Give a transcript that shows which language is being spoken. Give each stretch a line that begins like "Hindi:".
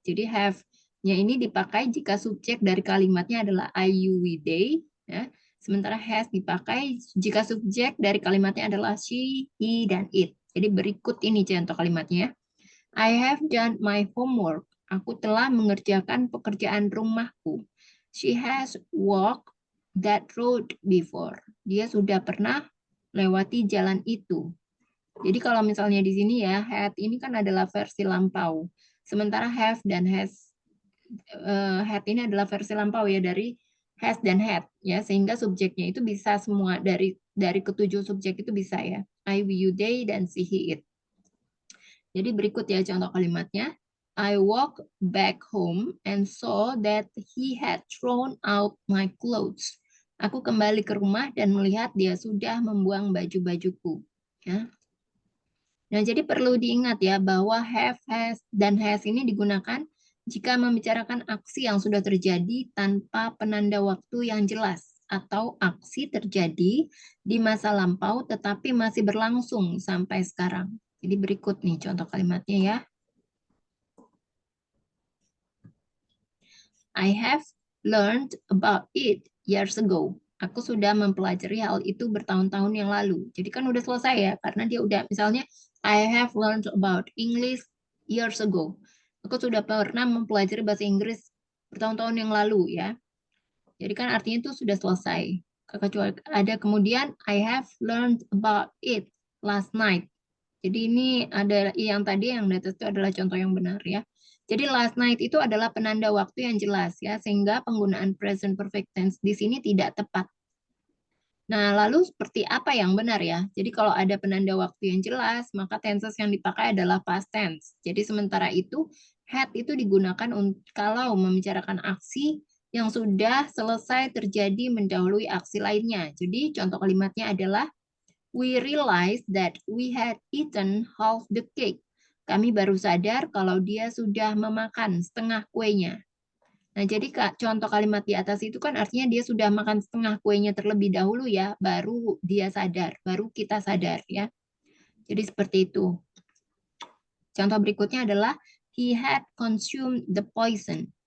Indonesian: Jadi have-nya ini dipakai jika subjek dari kalimatnya adalah I, you, we, they. Ya. Sementara has dipakai jika subjek dari kalimatnya adalah she, he, dan it. Jadi berikut ini contoh kalimatnya.
English: I have done my homework.
Indonesian: Aku telah mengerjakan pekerjaan rumahku.
English: She has walked that road before.
Indonesian: Dia sudah pernah lewati jalan itu. Jadi kalau misalnya di sini ya, had ini kan adalah versi lampau. Sementara have dan has, had ini adalah versi lampau ya dari has dan had ya, sehingga subjeknya itu bisa semua dari ketujuh subjek itu bisa ya. I, we, you, they, dan she, he, it. Jadi berikut ya contoh kalimatnya.
English: I walked back home and saw that he had thrown out my clothes.
Indonesian: Aku kembali ke rumah dan melihat dia sudah membuang baju-bajuku. Ya. Nah, jadi perlu diingat ya bahwa have, has, dan has ini digunakan jika membicarakan aksi yang sudah terjadi tanpa penanda waktu yang jelas atau aksi terjadi di masa lampau tetapi masih berlangsung sampai sekarang. Jadi berikut nih contoh kalimatnya ya.
English: I have learned about it years ago.
Indonesian: Aku sudah mempelajari hal itu bertahun-tahun yang lalu. Jadi kan udah selesai ya, karena dia udah misalnya
English: I have learned about English years ago.
Indonesian: Aku sudah pernah mempelajari bahasa Inggris bertahun-tahun yang lalu ya. Jadi kan artinya itu sudah selesai. Kecuali ada kemudian
English: I have learned about it last night.
Indonesian: Jadi ini ada yang tadi yang di atas itu adalah contoh yang benar ya. Jadi last night itu adalah penanda waktu yang jelas ya, sehingga penggunaan present perfect tense di sini tidak tepat. Nah, lalu seperti apa yang benar ya? Jadi kalau ada penanda waktu yang jelas, maka tenses yang dipakai adalah past tense. Jadi sementara itu, had itu digunakan kalau membicarakan aksi yang sudah selesai terjadi mendahului aksi lainnya. Jadi contoh kalimatnya adalah,
English: we realized that we had eaten half the cake.
Indonesian: Kami baru sadar kalau dia sudah memakan setengah kuenya. Nah, jadi contoh kalimat di atas itu kan artinya dia sudah makan setengah kuenya terlebih dahulu ya, baru dia sadar, baru kita sadar ya. Jadi seperti itu. Contoh berikutnya adalah
English: he had consumed the poison.